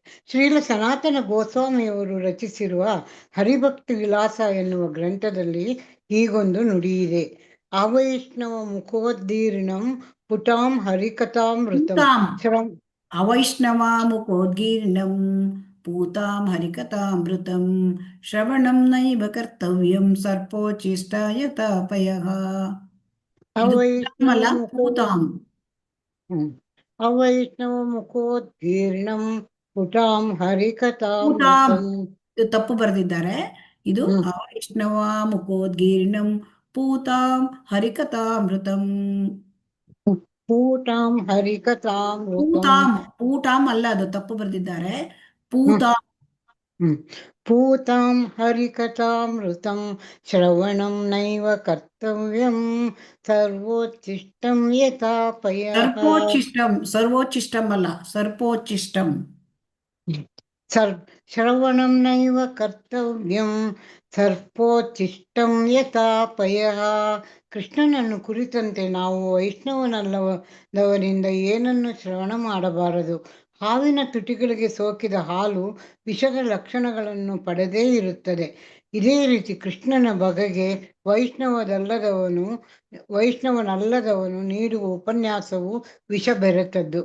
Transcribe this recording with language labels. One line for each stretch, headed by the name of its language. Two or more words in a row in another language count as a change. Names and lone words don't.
Kannada: ಶ್ರೀಲ ಸನಾತನ ಗೋಸ್ವಾಮಿಯವರು ರಚಿಸಿರುವ ಹರಿಭಕ್ತಿ ವಿಲಾಸ ಎನ್ನುವ ಗ್ರಂಥದಲ್ಲಿ ಹೀಗೊಂದು ನುಡಿಯಿದೆ.
Sanskrit: ಅವೈಷ್ಣವ ಮುಖೋದ್ದೀರ್ಣಂ ಪುಟಾಂ ಹರಿಕಥಾಮೃತಂ ಅವೈಷ್ಣವ ಮುಖೋದ್ಗೀರ್ಣಂ ಪೂತಾಂ ಹರಿಕಥಾಮೃತಂ ಶ್ರವಣಂ ನೈವ ಕರ್ತವ್ಯಂ ಸರ್ಪೋಚಿಷ್ಟಾಯ ತಾಪಯಃ. ಅವೈಷ್ಣವ ಮುಖೋದ್ಗೀರ್ಣಂ ಪುಟಾಂ ಹರಿಕಥಾಮೃತಂ
Kannada: ಇದು ತಪ್ಪು ಬರೆದಿದ್ದಾರೆ. ಇದು ಹ್ಮ್
Sanskrit: ವೈಷ್ಣವ ಮುಖೋದ್ಗೀರ್ಣಂ ಪೂತಾಂ ಹರಿಕಥಾಮೃತಂ. ಪೂಟಾಂ ಹರಿಕಥಾಮೃತಂ. ಪೂತಾಂ ಪೂಟಾಂ
Kannada: ಅಲ್ಲ, ಅದು ತಪ್ಪು ಬರೆದಿದ್ದಾರೆ. ಹ್ಮ್
Sanskrit: ಪೂತಾಂ ಹ್ಮ್ ಪೂತಾಂ ಹರಿಕಥಾಮೃತಂ ಶ್ರವಣಂ ನೈವ ಕರ್ತವ್ಯಂ ಸರ್ವೋಚ್ಚಿಷ್ಟಂ ಯಥಾ ಪಯಃ. ಸರ್ಪೋಚ್ಚಿಷ್ಟಂ, ಸರ್ವೋಚ್ಚಿಷ್ಟಂ ಅಲ್ಲ, ಸರ್ಪೋಚ್ಚಿಷ್ಟಂ. ಶ್ರವಣಂ ನೈವ ಕರ್ತವ್ಯಂ ಸರ್ಪೋಚ್ಚಿಷ್ಟಂ ಯಥಾ ಪಯಃ.
Kannada: ಕೃಷ್ಣನನ್ನು ಕುರಿತಂತೆ ನಾವು ವೈಷ್ಣವನಲ್ಲದವರಿಂದ ಏನನ್ನು ಶ್ರವಣ ಮಾಡಬಾರದು. ಹಾವಿನ ತುಟಿಗಳಿಗೆ ಸೋಕಿದ ಹಾಲು ವಿಷದ ಲಕ್ಷಣಗಳನ್ನು ಪಡೆದೇ ಇರುತ್ತದೆ. ಇದೇ ರೀತಿ ಕೃಷ್ಣನ ಬಗೆಗೆ ವೈಷ್ಣವನಲ್ಲದವನು ನೀಡುವ ಉಪನ್ಯಾಸವು ವಿಷ ಬೆರೆತದ್ದು.